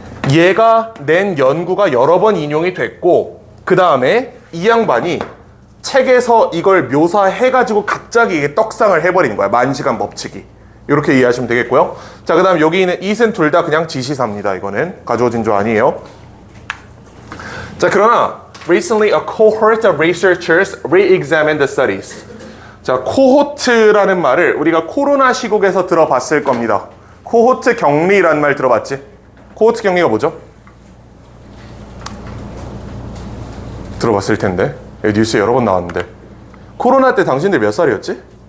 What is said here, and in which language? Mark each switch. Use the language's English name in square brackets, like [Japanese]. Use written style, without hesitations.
[Korean] 얘가 낸 연구가 여러 번 인용이 됐고 그 다음에 이 양반이 책에서 이걸 묘사해가지고 갑자기 이게 떡상을 해버리는 거야. 만시간 법칙이. 이렇게 이해하시면 되겠고요. 자, 그 다음 여기 있는 it은 둘 다 그냥 지시사입니다. 이거는 가주어진 조 아니에요. 자, 그러나 [English] recently a cohort of researchers re-examined the studies. [Korean] 자, 코호트라는 말을 우리가 코로나 시국에서 들어봤을 겁니다. 코호트 격리라는 말 들어봤지? 코호트 격리가 뭐죠? 들어봤을 텐데. 뉴스에 여러 번 나왔는데. 코로나 때 당신들 몇 살이었지?